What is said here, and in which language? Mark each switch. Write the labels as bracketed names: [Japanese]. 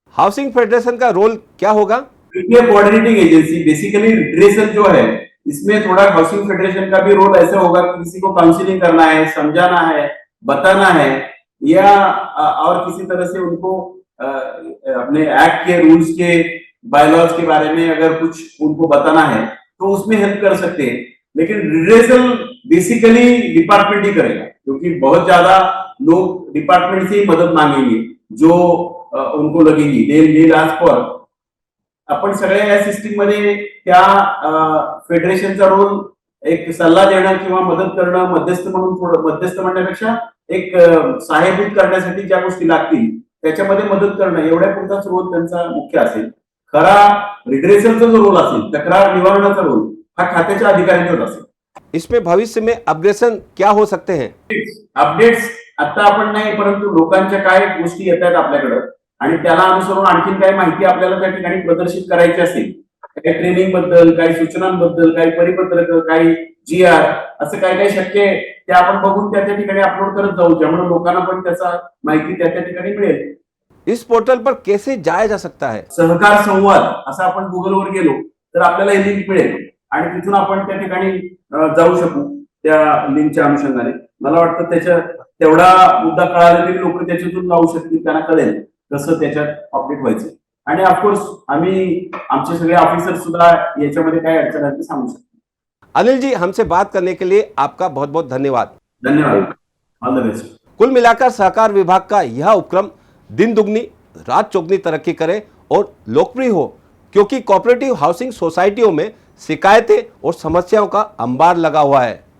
[Hindi] Housing federation का role क्या होगा? कोऑर्डिनेटिंग एजेंसी बेसिकली रिड्रेसल जो है इसमें थोड़ा हाउसिंग फेडरेशन का भी रोल ऐसा होगा कि किसी को काउंसलिंग करना है, समझाना है, बताना है या और किसी तरह से उनको अपने एक्ट के रूल्स के बायलॉज के बारे में अगर कुछ उनको बताना है तो उसमें हेल्प कर सकते हैं. लेकिन रिड्रेसल बेसिकली डिपार्टमेंट ही करेगा, क्योंकि बहुत ज्यादा लोग डिपार्टमेंट से ही मदद मांगेंगे जो उनको लगेगी. [English] They ask for. [Marathi] आपण सगळ्या या सिस्टीम मध्ये त्या फेडरेशनचा रोल एक सल्ला देणं किंवा मदत करणं, मध्यस्थ म्हणून, थोडं मध्यस्थ म्हणण्यापेक्षा एक सहाय्यभूत करण्यासाठी ज्या गोष्टी लागतील त्याच्यामध्ये मदत करणं, एवढ्या पुरताच रोल त्यांचा मुख्य असेल. खरा रिड्रेसलचा जो रोल असेल, तक्रार निवारणाचा रोल, हा खात्याच्या अधिकाऱ्यांचाच असेल. [Hindi] इसमें भविष्य में अपग्रेडेशन क्या हो सकते हैं? [Marathi] अपडेट्स आता आपण नाही, परंतु लोकांच्या काय गोष्टी येत आहेत आपल्याकडे आणि त्याला अनुसरून आणखीन काही माहिती आपल्याला त्या ठिकाणी प्रदर्शित करायची असेल, काही ट्रेनिंग बद्दल, काही सूचनांबद्दल, काही परिपत्रक, काही GR, असं काय काय शक्य आहे ते आपण बघून त्या ठिकाणी अपलोड करत जाऊ, ज्यामुळे लोकांना पण त्याचा माहिती त्या ठिकाणी मिळेल. [Hindi] इस पोर्टल पर कैसे जाया जा सकता है? [Marathi] सहकार संवाद असं आपण गुगलवर गेलो तर आपल्याला ही लिंक मिळेल आणि तिथून आपण त्या ठिकाणी जाऊ शकू त्या लिंकच्या अनुषंगाने. मला वाटतं त्याच्या तेवढा मुद्दा कळाला तरी लोक त्याच्यातून जाऊ शकतील, त्यांना कळेल कसं त्याच्यात अपडेट व्हायचं. आणि ऑफकोर्स आम्ही आमचे सगळे ऑफिसर सुद्धा याच्यामध्ये काय अडचण आहे ते सांगू शकतो. [Hindi] अनिल जी, हमसे बात करने के लिए आपका बहुत बहुत धन्यवाद. [English] धन्यवाद. All the best. [Hindi] कुल मिलाकर सहकार विभाग का यह उपक्रम दिन दुगनी रात चौगनी तरक्की करे और लोकप्रिय हो, क्योंकि कोऑपरेटिव हाउसिंग सोसाइटियों में शिकायतें और समस्याओं का अंबार लगा हुआ है.